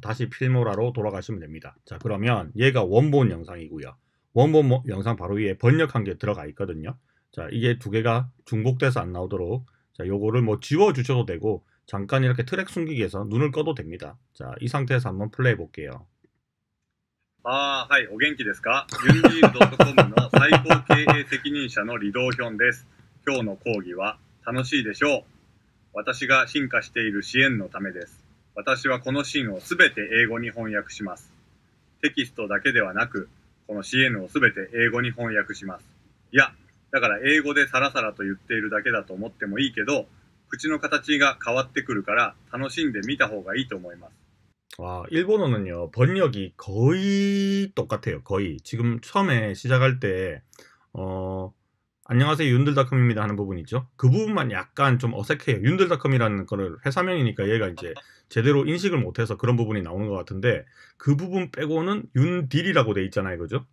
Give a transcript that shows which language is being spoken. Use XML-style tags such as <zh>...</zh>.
<ko>다시 필모라로 돌아가시면 됩니다. 자, 그러면 얘가 원본 영상이고요. 원본 영상 바로 위에 번역한 게 들어가 있거든요. 자, 이게 두 개가 중복돼서 안 나오도록, 자, 요거를 뭐 지워 주셔도 되고 잠깐 이렇게 트랙 숨기기 위해서 눈을 꺼도 됩니다. 자, 이 상태에서 한번 플레이 볼게요.</ko> <ja>はい、お元気ですか？ユンディール .com の最高経営責任者のリドーヒョンです。今日の講義は楽しいでしょう。私が進化している支援のためです。私はこのシーンをすべて英語に翻訳します。テキストだけではなく、この CN をすべて英語に翻訳します。いや、だから英語でサラサラと言っているだけだと思ってもいいけど、口の形が変わってくるから楽しんで見た方がいいと思います。</ja> <ko>와, 일본어는요, 번역이 거의 똑같아요. 거의. 지금 처음에 시작할 때, 안녕하세요, 윤들닷컴입니다 하는 부분 있죠? 그 부분만 약간 좀 어색해요. 윤들닷컴이라는 거를 회사명이니까 얘가 이제 제대로 인식을 못해서 그런 부분이 나오는 것 같은데, 그 부분 빼고는 윤딜이라고 돼 있잖아요. 그죠?</ko>